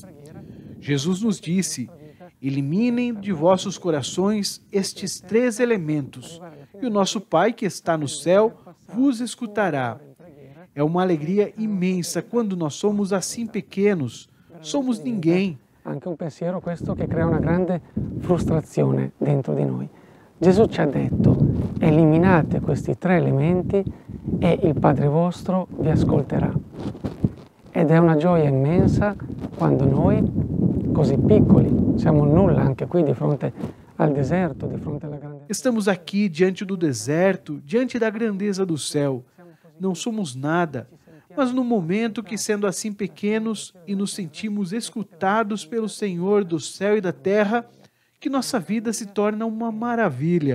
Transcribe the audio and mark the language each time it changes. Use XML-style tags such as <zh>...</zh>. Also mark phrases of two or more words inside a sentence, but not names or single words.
<pt>Jesus nos disse: eliminem de vossos corações estes 3 elementos, e o nosso Pai que está no céu vos escutará. É uma alegria imensa quando nós somos assim pequenos, somos ninguém.</pt> <it>Anche un pensiero questo che crea una grande frustrazione dentro di noi. Gesù ci ha detto: eliminate questi 3 elementi e il Padre vostro vi ascolterà. Ed è una gioia immensa quando noi, così piccoli, siamo nulla anche qui di fronte al deserto, di fronte alla grandezza.</it> <pt>Estamos aqui diante do deserto, diante da grandeza do céu. Não somos nada, mas no momento que, sendo assim pequenos e nos sentimos escutados pelo Senhor do céu e da terra, que nossa vida se torna uma maravilha.</pt>